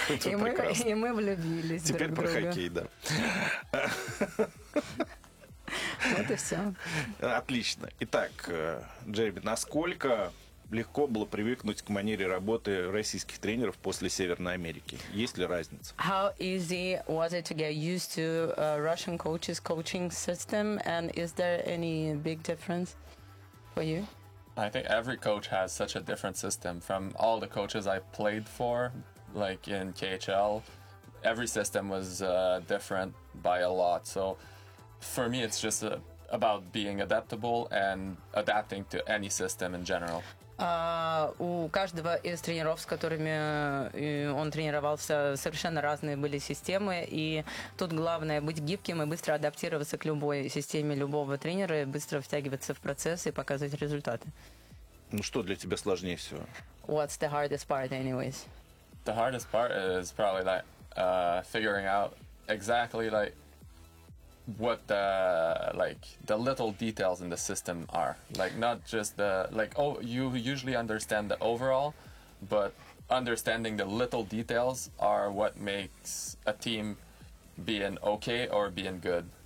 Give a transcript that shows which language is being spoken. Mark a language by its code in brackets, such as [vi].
[ru] это прекрасно. И мы влюбились друг в друга. Теперь про хоккей, да. Вот и все. Отлично. Итак, Джереми, насколько легко было привыкнуть к манере работы российских тренеров после Северной Америки? Есть ли разница? [en] How easy was it to get used to Russian coaches' coaching system, and is there any big difference for you? I think every coach has such a different system. From all the coaches I played for, like in KHL, every system was different by a lot. So for me, it's just about being adaptable and adapting to any system in general. [ru] У каждого из тренеров, с которыми он тренировался, совершенно разные были системы. И тут главное быть гибким и быстро адаптироваться к любой системе любого тренера, быстро втягиваться в процесс и показывать результаты. Ну что для тебя сложнее всего? [en] What's the hardest part, anyways? The hardest part is probably like figuring out exactly like what the like the little details in the system are, like not just the like, oh, you usually understand the overall, but understanding the little details are what makes a team being okay or being good.